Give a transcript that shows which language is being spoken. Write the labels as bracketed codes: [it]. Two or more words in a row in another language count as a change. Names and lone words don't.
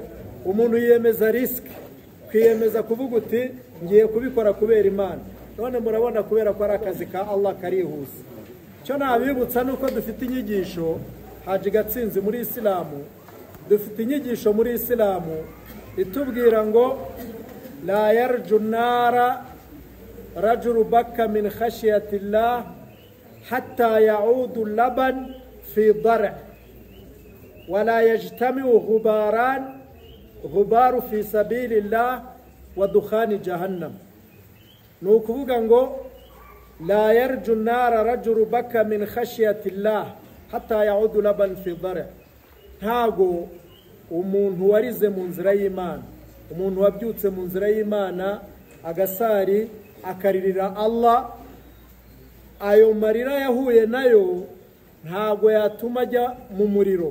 [rw] Umuntu yiyemeza risk, kwiyemeza kuvuga uti ngiye kubikora kubera Imana. None murabona kubera ko ari akazi ka Allah karihuse. Cyo nabibutsa nuko dufite inyigisho Haji Gatsinzi muri Islamu, dufite inyigisho muri Islamu itubwira ngo [ar] لا يلج النار رجل بكى من خشية الله حتى يعود اللبن في الضرع ولا يجتمع غبار في سبيل الله ودخان جهنم. [rw] Ni ukuvuga ngo [ar] لا يلج النار رجل بكى من خشية الله حتى يعود اللبن في الضرع'. [rw] Ntago umuntu warize mu nzira y'Imana, umuntu wabyutse mu nzira y'Imana agasari akaririra Allah, ayo marira yahuye nayo ntago yatuma ajya mu muriro.